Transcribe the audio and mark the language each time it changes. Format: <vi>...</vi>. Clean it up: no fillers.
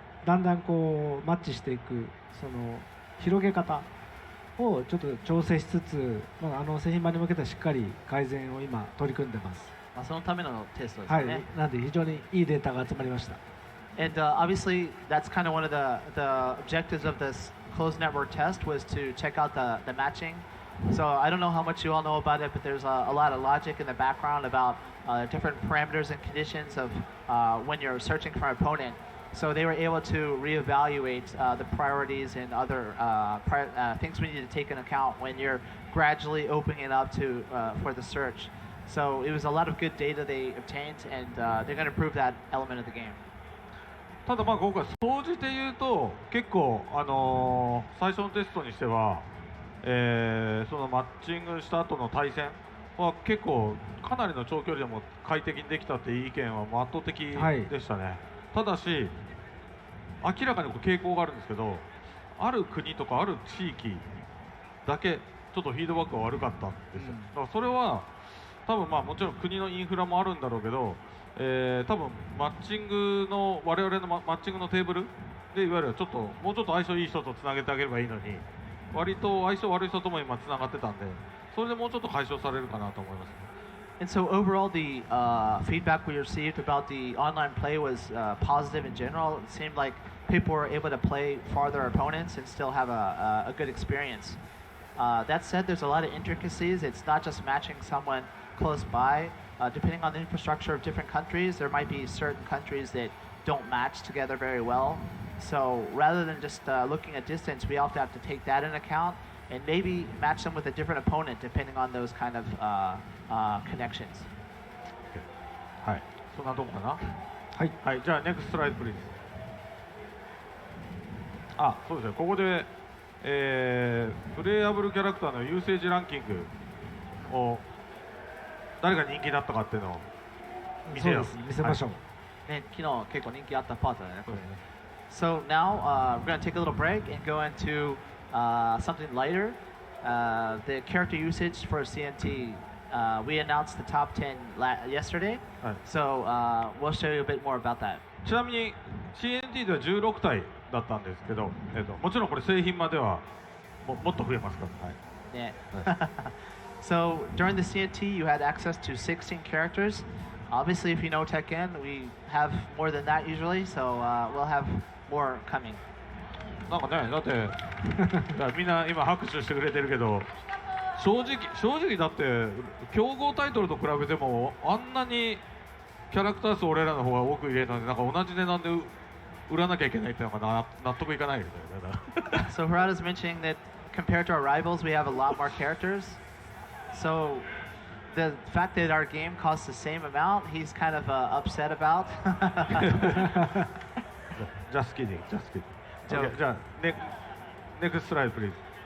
<ja>だんだんこうマッチしていくその広げ方をちょっと調整しつつ、製品版に向けてしっかり改善を今取り組んでます。そのためのテストですね。はい。なんで非常にいいデータが集まりました。</ja> <en>And obviously that's kind of one of the objectives of this closed network test was to check out the matching. So I don't know how much you all know about it, but there's a lot of logic in the background about different parameters and conditions of when you're searching for an opponent. So they were able to reevaluate the priorities and other things we need to take into account when you're gradually opening it up for the search. So it was a lot of good data they obtained, and they're going to improve that element of the game.</en> <ja>ただまあ今回総じて言うと結構最初のテストにしては、そのマッチングした後の対戦は結構かなりの長距離でも快適にできたっていう意見は圧倒的でしたね。はい、ただし明らかに傾向があるんですけど、ある国とかある地域だけちょっとフィードバックが悪かったんですよ。だからそれは多分まあもちろん国のインフラもあるんだろうけど、多分マッチングの我々のマッチングのテーブルでいわゆるもうちょっと相性いい人とつなげてあげればいいのに、割と相性悪い人とも今つながってたんで、それでもうちょっと解消されるかなと思います。</ja> <en>And so overall, the feedback we received about the online play was positive in general. It seemed like people were able to play farther opponents and still have a good experience. That said, there's a lot of intricacies. It's not just matching someone close by. Depending on the infrastructure of different countries, there might be certain countries that don't match together very well. So rather than just looking at distance, we often have to take that into account and maybe match them with a different opponent depending on those kind of connections.</en> <ja>はい、そんなとこかな。はい、はい、じゃあネクストスライドプリーズ。あ、そうですね。ここで、プレイヤブルキャラクターのユーセージランキングを誰が人気だったかっていうのを見せよう。見せましょう。ね、昨日結構人気あったパートだね、これね。</ja> <en>So now we're going to take a little break and go into something lighter. The character usage for CNT. We announced the top 10 yesterday, so we'll show you a bit more about that.</en> <ja>ちなみに CNT では16体だったんですけど、もちろんこれ製品まではもっと増えますから。はい。ね。</ja> <en>So during the CNT, you had access to 16 characters. Obviously, if you know Tekken, we have more than that usually, so we'll have more coming. なんかね、だってみんな今拍手してくれてるけど、正直だって競合タイトルと比べてもあんなにキャラクター数俺らの方が多く入れるのになんか同じ値段で売らなきゃいけないっていうのが納得いかないよね。 So Harada's mentioning that compared to our rivals, we have a lot more characters. So the fact that our game costs the same amount, he's kind of upset about. Just kidding.</en> <ja>Okay, じゃあネクストスライドプリーズ。</ja>